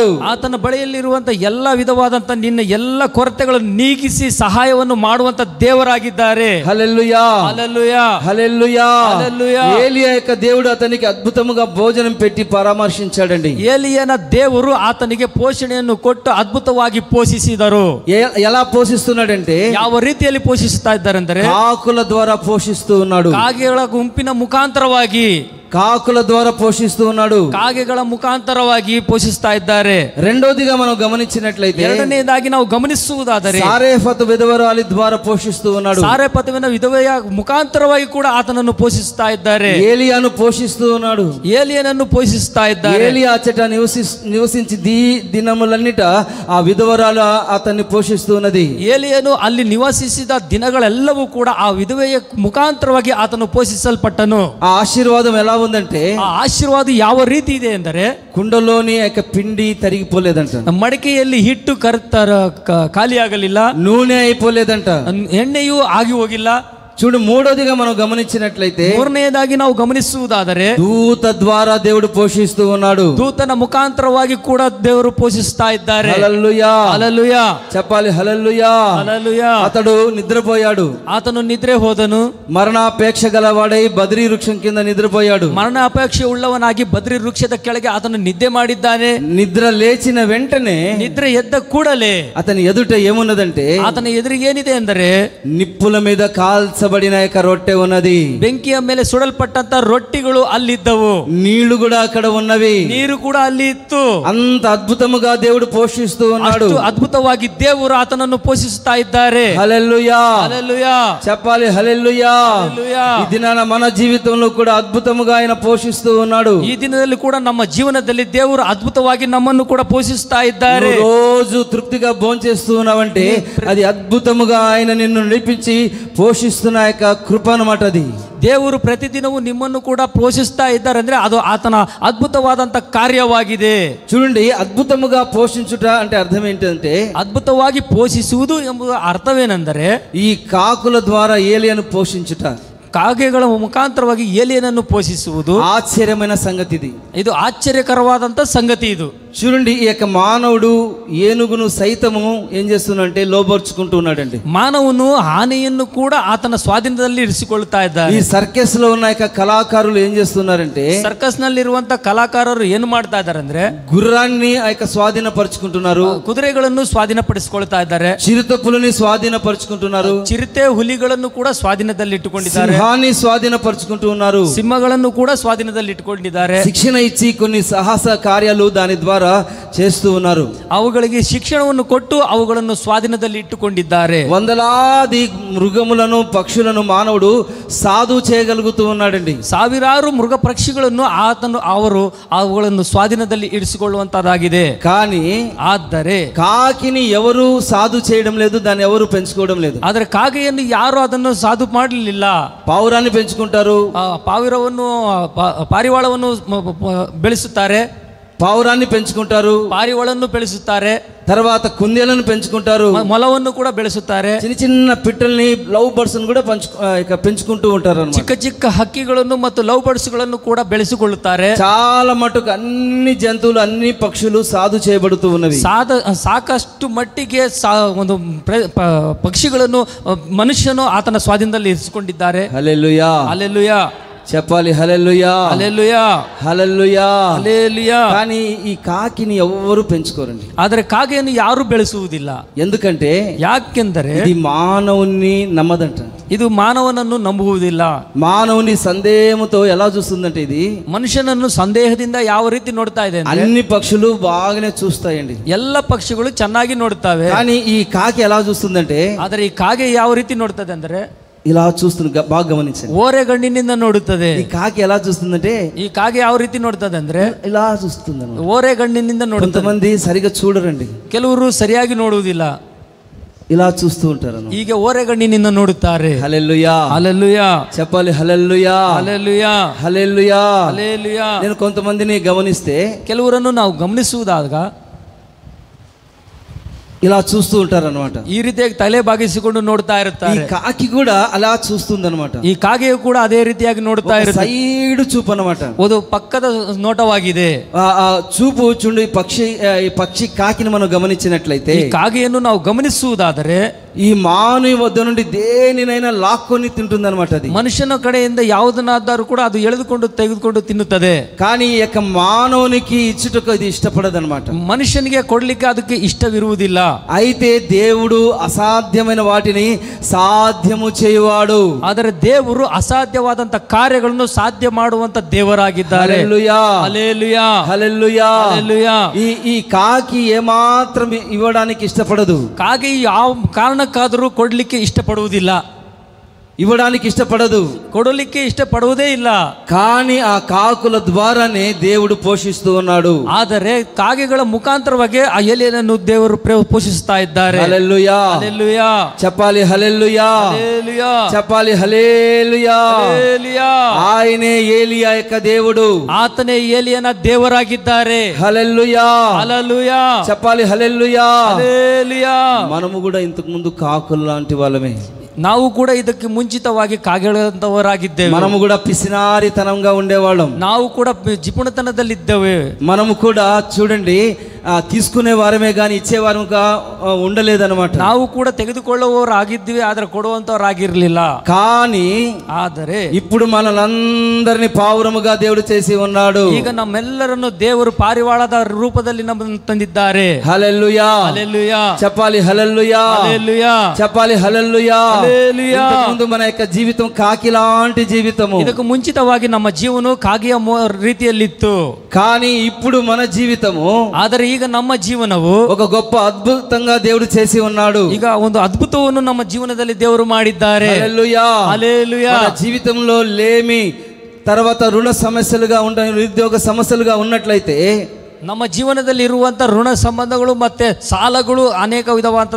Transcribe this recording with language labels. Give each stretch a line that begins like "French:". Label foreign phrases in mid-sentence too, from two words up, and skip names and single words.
Kannada: ಆತನ ಬಳಿಯಲ್ಲಿರುವಂತ ಎಲ್ಲ ವಿಧವಾದಂತ ನಿನ್ನ ಎಲ್ಲ ಕೊರತೆಗಳನ್ನು ನೀಗಿಸಿ ಸಹಾಯವನ್ನು ಮಾಡುವಂತ ದೇವರಾಗಿದ್ದಾರೆ.
Telugu: హల్లెలూయా, హల్లెలూయా, హల్లెలూయా, హల్లెలూయా. ఏలియా యొక్క దేవుడు అతనికి అద్భుతముగా భోజనం పెట్టి పరామర్శించాడండి.
Kannada: ಏಲಿಯನ ದೇವರು ಆತನಿಗೆ ಪೋಷಣೆಯನ್ನು ಕೊಟ್ಟು ಅದ್ಭುತವಾಗಿ ಪೋಷಿಸಿದರು.
Telugu: ఎలా పోషిస్తున్నాడంటే,
Kannada: ಯಾವ ರೀತಿಯಲ್ಲಿ ಪೋಷಿಸುತ್ತಾ ಇದ್ದಾರೆಂದರೆ,
Telugu: కాకుల ద్వారా పోషిస్తూ ఉన్నాడు.
Kannada: ಕಾಗೆಗಳ ಗುಂಪಿನ ಮುಖಾಂತರವಾಗಿ,
Telugu: కాకుల ద్వారా పోషిస్తూ ఉన్నాడు.
Kannada: ಕಾಗೆಗಳ ಮುಖಾಂತರವಾಗಿ ಪೋಷಿಸ್ತಾ ಇದ್ದಾರೆ.
Telugu: రెండోదిగా మనం గమనించినట్లయితే,
Kannada: ಎರಡನೇದಾಗಿ ನಾವು ಗಮನಿಸುವುದಾದರೆ,
Telugu: సారేఫతు విధవరాలి ద్వారా పోషిస్తూ ఉన్నాడు.
Kannada: ಸಾರೆಫತುವಿನ ವಿಧವೆಯ ಮುಖಾಂತರವಾಗಿ ಕೂಡ ಆತನನ್ನು ಪೋಷಿಸ್ತಾ ಇದ್ದಾರೆ.
Telugu: ఏలియాను పోషిస్తూ ఉన్నాడు.
Kannada: ಏಲಿಯನನ್ನು ಪೋಷಿಸ್ತಾ ಇದ್ದಾರೆ.
Telugu: ఏలియా అచ్చట నివసించి దినములన్నిట ఆ విధవరాలు అతన్ని పోషిస్తున్నది.
Kannada: ಏಲಿಯನು ಅಲ್ಲಿ ನಿವಾಸಿಸಿದ ದಿನಗಳೆಲ್ಲವೂ ಕೂಡ ಆ ವಿಧವೆಯ ಮುಖಾಂತರವಾಗಿ ಆತನು ಪೋಷಿಸಲ್ಪಟ್ಟನು.
Telugu: ఆ ఆశీర్వాదం ఎలా ఉందంటే,
Kannada: ಆ ಆಶೀರ್ವಾದ ಯಾವ ರೀತಿ ಇದೆ ಎಂದರೆ,
Telugu: కుండలోని యొక్క పిండి తరిగిపోలేదంట,
Kannada: ಮಡಿಕೆಯಲ್ಲಿ ಹಿಟ್ಟು ಖಾಲಿಯಾಗಲಿಲ್ಲ,
Telugu: నూనె అయిపోలేదంట,
Kannada: ಎಣ್ಣೆಯೂ ಆಗಿ ಹೋಗಿಲ್ಲ,
Telugu: చూడు, మూడోదిగా మనం గమనించినట్లయితే,
Kannada: ಮೂರನೆಯದಾಗಿ ನಾವು ಗಮನಿಸುವುದಾದರೆ,
Telugu: దూత ద్వారా దేవుడు పోషిస్తూ ఉన్నాడు.
Kannada: ದೂತನ ಮುಖಾಂತರವಾಗಿ ಕೂಡ ದೇವರು ಪೋಷಿಸ್ತಾ ಇದ್ದಾರೆ.
Telugu: హల్లెలూయా, హల్లెలూయా, చెప్పాలి హల్లెలూయా. హల్లెలూయా. అతడు నిద్రపోయాడు,
Kannada: ಆತನು ನಿದ್ರೆ ಹೋದನು,
Telugu: మరణాపేక్ష గలవాడై బద్రీ వృక్షం కింద నిద్రపోయాడు.
Kannada: ಮರಣ ಅಪೇಕ್ಷೆ ಉಳ್ಳವನಾಗಿ ಬದ್ರಿ ವೃಕ್ಷದ ಕೆಳಗೆ ಆತನು ನಿದ್ದೆ ಮಾಡಿದ್ದಾನೆ.
Telugu: నిద్ర లేచిన వెంటనే
Kannada: ನಿದ್ರೆ ಎದ್ದ ಕೂಡಲೇ
Telugu: అతని ఎదుట ఏమున్నదంటే,
Kannada: ಆತನ ಎದುರಿಗೆ ಏನಿದೆ ಅಂದರೆ,
Telugu: నిప్పుల మీద కాల్చబడిన యొక్క రొట్టె ఉన్నది.
Kannada: ಬೆಂಕಿಯ ಮೇಲೆ ಸುಡಲ್ಪಟ್ಟಂತ ರೊಟ್ಟಿಗಳು ಅಲ್ಲಿದ್ದವು.
Telugu: నీళ్లు కూడా అక్కడ ఉన్నవి.
Kannada: ನೀರು ಕೂಡ ಅಲ್ಲಿ ಇತ್ತು.
Telugu: అంత అద్భుతముగా దేవుడు పోషిస్తూ ఉన్నాడు.
Kannada: ಅಷ್ಟು ಅದ್ಭುತವಾಗಿ ದೇವರು ಆತನನ್ನು ಪೋಷಿಸುತ್ತಾ ಇದ್ದಾರೆ.
Telugu: హల్లెలూయా, హల్లెలూయా, చెప్పాలి హల్లెలూయా. హల్లెలూయా. ఈ దినాన మన జీవితంలో కూడా అద్భుతముగా ఆయన పోషిస్తూ ఉన్నాడు.
Kannada: ಈ ದಿನದಲ್ಲಿ ಕೂಡ ನಮ್ಮ ಜೀವನದಲ್ಲಿ ದೇವರು ಅದ್ಭುತವಾಗಿ ನಮ್ಮನ್ನು ಕೂಡ ಪೋಷಿಸ್ತಾ ಇದ್ದಾರೆ.
Telugu: నువ్వు రోజు తృప్తిగా భోంచేస్తూ ఉన్నావంటే అది అద్భుతముగా ఆయన నిన్ను నడిపించి పోషిస్తున్న యొక్క కృప అన్నమాట. అది
Kannada: ದೇವರು ಪ್ರತಿದಿನವೂ ನಿಮ್ಮನ್ನು ಕೂಡ ಪೋಷಿಸ್ತಾ ಇದ್ದಾರೆ ಅಂದ್ರೆ ಅದು ಆತನ ಅದ್ಭುತವಾದಂತ ಕಾರ್ಯವಾಗಿದೆ.
Telugu: చూడండి, అద్భుతముగా పోషించుట అంటే అర్థం ఏంటంటే,
Kannada: ಅದ್ಭುತವಾಗಿ ಪೋಷಿಸುವುದು ಎಂಬುದು ಅರ್ಥವೇನೆಂದರೆ,
Telugu: ఈ కాకుల ద్వారా ఏలియను పోషించుట,
Kannada: ಕಾಗೆಗಳ ಮುಖಾಂತರವಾಗಿ ಏಲಿಯನನ್ನು ಪೋಷಿಸುವುದು
Telugu: ఆశ్చర్యమైన సంగతి. ఇది
Kannada: ಇದು ಆಶ್ಚರ್ಯಕರವಾದಂತ ಸಂಗತಿ. ಇದು
Telugu: చూడండి, ఈ యొక్క మానవుడు ఏనుగును సైతము ఏం చేస్తున్నాడంటే లోబర్చుకుంటూ ఉన్నాడండి.
Kannada: ಮಾನವನು ಆನೆಯನ್ನು ಕೂಡ ಆತನ ಸ್ವಾಧೀನದಲ್ಲಿ ಇರಿಸಿಕೊಳ್ಳುತ್ತಾ ಇದ್ದಾರೆ.
Telugu: ఈ సర్కస్ లో ఉన్న యొక్క కళాకారులు ఏం చేస్తున్నారంటే,
Kannada: ಸರ್ಕಸ್ ನಲ್ಲಿರುವಂತ ಕಲಾಕಾರರು ಏನು ಮಾಡ್ತಾ ಇದ್ದಾರೆ ಅಂದ್ರೆ,
Telugu: గుర్రాన్ని ఆ యొక్క స్వాధీనపరుచుకుంటున్నారు,
Kannada: ಕುದುರೆಗಳನ್ನು ಸ್ವಾಧೀನಪಡಿಸಿಕೊಳ್ತಾ ಇದ್ದಾರೆ,
Telugu: చిరుతపులని స్వాధీనపరుచుకుంటున్నారు,
Kannada: ಚಿರತೆ ಹುಲಿಗಳನ್ನು ಕೂಡ ಸ್ವಾಧೀನದಲ್ಲಿ ಇಟ್ಟುಕೊಂಡಿದ್ದಾರೆ,
Telugu: సింహాన్ని స్వాధీనపరుచుకుంటూ ఉన్నారు,
Kannada: ಸಿಂಹಗಳನ್ನು ಕೂಡ ಸ್ವಾಧೀನದಲ್ಲಿ ಇಟ್ಟುಕೊಂಡಿದ್ದಾರೆ.
Telugu: శిక్షణ ఇచ్చి కొన్ని సాహస కార్యాలు దాని ద్వారా చేస్తూ ఉన్నారు.
Kannada: ಅವುಗಳಿಗೆ ಶಿಕ್ಷಣವನ್ನು ಕೊಟ್ಟು ಅವುಗಳನ್ನು ಸ್ವಾಧೀನದಲ್ಲಿ ಇಟ್ಟುಕೊಂಡಿದ್ದಾರೆ.
Telugu: వందలాది మృగములను పక్షులను మానవుడు సాధు చేయగలుగుతూ ఉన్నాడండి.
Kannada: ಸಾವಿರಾರು ಮೃಗ ಪಕ್ಷಿಗಳನ್ನು ಅವರು ಅವುಗಳನ್ನು ಸ್ವಾಧೀನದಲ್ಲಿ ಇರಿಸಿಕೊಳ್ಳುವಂತದ್ದಾಗಿದೆ.
Telugu: కానీ
Kannada: ಆದರೆ
Telugu: కాకిని ఎవరు సాధు చేయడం లేదు, దాన్ని ఎవరు పెంచుకోవడం లేదు.
Kannada: ಆದರೆ ಕಾಗೆಯನ್ನು ಯಾರು ಅದನ್ನು ಸಾಧು ಮಾಡಲಿಲ್ಲ.
Telugu: పావురాన్ని పెంచుకుంటారు,
Kannada: ಪಾರಿವಾಳವನ್ನು ಬೆಳೆಸುತ್ತಾರೆ,
Telugu: పావురాన్ని పెంచుకుంటారు,
Kannada: ಪಾರಿವಾಳನ್ನು ಬೆಳೆಸುತ್ತಾರೆ,
Telugu: తర్వాత కుందేలను పెంచుకుంటారు,
Kannada: ಮೊಲವನ್ನು ಕೂಡ ಬೆಳೆಸುತ್ತಾರೆ,
Telugu: చిన్న చిన్న పిట్టల్ని
English: love birds
Telugu: కూడా పెంచుకుంటూ ఉంటారు.
Kannada: ಚಿಕ್ಕ ಚಿಕ್ಕ ಹಕ್ಕಿಗಳನ್ನು ಮತ್ತು
English: love birds
Kannada: ಗಳನ್ನು ಕೂಡ ಬೆಳೆಸಿಕೊಳ್ಳುತ್ತಾರೆ.
Telugu: చాలా మటుకు అన్ని జంతువులు అన్ని పక్షులు సాధు చేయబడుతూ ఉన్నవి.
Kannada: ಸಾಕಷ್ಟು ಮಟ್ಟಿಗೆ ಒಂದು ಪಕ್ಷಿಗಳನ್ನು ಮನುಷ್ಯನು ಆತನ ಸ್ವಾಧೀನದಲ್ಲಿ ಇರಿಸಿಕೊಂಡಿದ್ದಾರೆ.
Telugu: హల్లెలూయా, హల్లెలూయా, చెప్పాలి హల్లెలూయా, హల్లెలూయా, హల్లెలూయా, హల్లెలూయా. కానీ ఈ కాకిని ఎవ్వరు పెంచుకోరండి.
Kannada: ಆದರೆ ಕಾಗೆಯನ್ನು ಯಾರು ಬೆಳೆಸುವುದಿಲ್ಲ.
Telugu: ఎందుకంటే
Kannada: ಯಾಕೆಂದರೆ
Telugu: ఇది మానవుని నమ్మదంట.
Kannada: ಇದು ಮಾನವನನ್ನು ನಂಬುವುದಿಲ್ಲ.
Telugu: మానవుని సందేహంతో ఎలా చూస్తుందంటే, ఇది
Kannada: ಮನುಷ್ಯನನ್ನು ಸಂದೇಹದಿಂದ ಯಾವ ರೀತಿ ನೋಡ್ತಾ ಇದೆ ಅಂದ್ರೆ,
Telugu: అన్ని పక్షులు బాగానే చూస్తాయండి,
Kannada: ಎಲ್ಲ ಪಕ್ಷಿಗಳು ಚೆನ್ನಾಗಿ ನೋಡ್ತಾವೆ.
Telugu: కానీ ఈ కాకి ఎలా చూస్తుందంటే,
Kannada: ಆದರೆ ಈ ಕಾಗೆ ಯಾವ ರೀತಿ ನೋಡ್ತದೆ ಅಂದ್ರೆ,
Telugu: ఇలా చూస్తుంది. బాగా గమనించండి,
Kannada: ಓರೆಗಣ್ಣಿನಿಂದ ನೋಡುತ್ತದೆ.
Telugu: ఈ కాకి ఎలా చూస్తుందంటే,
Kannada: ಈ ಕಾಗೆ ಯಾವ ರೀತಿ ನೋಡ್ತದೆ ಅಂದ್ರೆ,
Telugu: ఇలా చూస్తుంది.
Kannada: ಓರೆಗಣ್ಣಿನಿಂದ ನೋಡುತ್ತದೆ.
Telugu: కొంతమంది సరిగా చూడరండి,
Kannada: ಕೆಲವರು ಸರಿಯಾಗಿ ನೋಡುವುದಿಲ್ಲ,
Telugu: ఇలా చూస్తూ ఉంటారు.
Kannada: ಹೀಗೆ ಓರೆಗಣ್ಣಿನಿಂದ ನೋಡುತ್ತಾರೆ.
Telugu: హల్లెలూయా, హల్లెలూయా, చెప్పాలి హల్లెలూయా, హల్లెలూయా, హల్లెలూయా, హల్లెలూయా. నేను కొంతమందిని గమనిస్తే,
Kannada: ಕೆಲವರನ್ನು ನಾವು ಗಮನಿಸುವುದಾಗ
Telugu: ఇలా చూస్తూ ఉంటారు అనమాట.
Kannada: ಈ ರೀತಿಯಾಗಿ ತಲೆ ಬಾಗಿಸಿಕೊಂಡು ನೋಡ್ತಾ
Telugu: ఈ
Kannada: ಇರುತ್ತಾರೆ.
Telugu: కాకి కూడా అలా చూస్తుంది అనమాట.
Kannada: ಈ ಕಾಗೆಯು ಕೂಡ ಅದೇ ರೀತಿಯಾಗಿ ನೋಡ್ತಾ ಇರುತ್ತೆ.
Telugu: సైడ్ చూపు అనమాట.
Kannada: ಅದು ಪಕ್ಕದ ನೋಟವಾಗಿದೆ.
Telugu: ఆ చూపు చూడు, ఈ పక్షి కాకిని మనం గమనించినట్లయితే,
Kannada: ಈ ಕಾಗೆಯನ್ನು ನಾವು ಗಮನಿಸುವುದಾದರೆ
Telugu: ఈ మానవ వద్ద నుండి దేనినైనా లాక్కొని తింటుంది అనమాట. అది
Kannada: ಮನುಷ್ಯನ ಕಡೆಯಿಂದ ಯಾವುದನ್ನಾದರೂ ಕೂಡ ಅದು ಎಳೆದುಕೊಂಡು ತೆಗೆದುಕೊಂಡು ತಿನ್ನುತ್ತದೆ.
Telugu: కానీ ఈ యొక్క మానవునికి ఇచ్చుటకు ఇది ఇష్టపడదన్నమాట.
Kannada: ಮನುಷ್ಯನಿಗೆ ಕೊಡ್ಲಿಕ್ಕೆ ಅದಕ್ಕೆ ಇಷ್ಟವಿರುವುದಿಲ್ಲ.
Telugu: అయితే దేవుడు అసాధ్యమైన వాటిని సాధ్యము చేయువాడు.
Kannada: ಆದರೆ ದೇವರು ಅಸಾಧ್ಯವಾದಂತ ಕಾರ್ಯಗಳನ್ನು ಸಾಧ್ಯ ಮಾಡುವಂತ ದೇವರಾಗಿದ್ದಾರೆ.
Telugu: హల్లెలూయా, హల్లెలూయా, హల్లెలూయా, హల్లెలూయా. ఈ కాకి ఏమాత్రం ఇవ్వడానికి ఇష్టపడదు.
Kannada: ಕಾಗೆ ಯಾವ ಕಾರಣಕ್ಕಾದರೂ ಕೊಡ್ಲಿಕ್ಕೆ ಇಷ್ಟಪಡುವುದಿಲ್ಲ,
Telugu: ఇవ్వడానికి ఇష్టపడదు,
Kannada: ಕೊಡಲಿಕ್ಕೆ ಇಷ್ಟಪಡುವುದೇ ಇಲ್ಲ.
Telugu: కానీ ఆ కాకుల ద్వారానే దేవుడు పోషిస్తూ ఉన్నాడు.
Kannada: ಆದರೆ ಕಾಗೆಗಳ ಮುಖಾಂತರವಾಗಿ ಆ ಎಲೆಯನ್ನು ದೇವರು ಪೋಷಿಸ್ತಾ ಇದ್ದಾರೆ.
Telugu: హల్లెలూయా, హల్లెలూయా, చెప్పాలి హల్లెలూయా, హల్లెలూయా, చెప్పాలి హల్లెలూయా. హల్లెలూయా. ఆయనే ఏలియా యొక్క దేవుడు,
Kannada: ಆತನೇ ಏಲಿಯನ ದೇವರಾಗಿದ್ದಾರೆ.
Telugu: హల్లెలూయా, హల్లెలూయా, చెప్పాలి హల్లెలూయా. హల్లెలూయా. మనము కూడా ఇంతకు ముందు కాకులు లాంటి వాళ్ళమే.
Kannada: ನಾವು ಕೂಡ ಇದಕ್ಕೆ ಮುಂಚಿತವಾಗಿ ಕಾಗೆಳಂತವರಾಗಿದ್ದೇವೆ.
Telugu: మనము కూడా పిసినారితనంగా ఉండేవాళ్ళం.
Kannada: ನಾವು ಕೂಡ ಜಿಪುಣತನದಲ್ಲಿದ್ದೇವೆ.
Telugu: మనము కూడా చూడండి తీసుకునే వారమే గాని ఇచ్చేవారుగా ఉండలేదన్నమాట.
Kannada: ನಾವು ಕೂಡ ತೆಗೆದುಕೊಳ್ಳುವವರಾಗಿದ್ವಿ, ಆದ್ರೆ ಕೊಡುವಂತವರಾಗಿರ್ಲಿಲ್ಲ.
Telugu: ಆದರೆ ఇప్పుడు మనలందరినీ పావురముగా దేవుడు చేసి ఉన్నాడు.
Kannada: ಈಗ ನಮ್ಮೆಲ್ಲರನ್ನು ದೇವರು ಪಾರಿವಾಳದ ರೂಪದಲ್ಲಿ ನಮ್ಮನ್ನು ತಂದಿದ್ದಾರೆ.
Telugu: హల్లెలూయా, హల్లెలూయా చెప్పాలి. హల్లెలూయా, హల్లెలూయా, చెప్పాలి. హల్లెలూయా, హల్లెలూయా. ముందు మన యొక్క జీవితం కాకి లాంటి జీవితము.
Kannada: ಇದಕ್ಕೆ ಮುಂಚಿತವಾಗಿ ನಮ್ಮ ಜೀವನ ಕಾಗೆಯ ರೀತಿಯಲ್ಲಿತ್ತು.
Telugu: కానీ ఇప్పుడు మన జీవితము,
Kannada: ಆದರೆ ಈಗ ನಮ್ಮ ಜೀವನವು
Telugu: ఒక గొప్ప అద్భుతంగా దేవుడు చేసి ఉన్నాడు.
Kannada: ಈಗ ಒಂದು ಅದ್ಭುತವನ್ನು ನಮ್ಮ ಜೀವನದಲ್ಲಿ ದೇವರು ಮಾಡಿದ್ದಾರೆ.
Telugu: హల్లెలూయా, హల్లెలూయా. మన జీవితంలో లేమి, తర్వాత రుణ సమస్యలుగా ఉండ, నిరుద్యోగ సమస్యలుగా ఉన్నట్లయితే
Kannada: ನಮ್ಮ ಜೀವನದಲ್ಲಿ ಇರುವಂತ ಋಣ ಸಂಬಂಧಗಳು ಮತ್ತೆ ಸಾಲಗಳು ಅನೇಕ ವಿಧವಾದ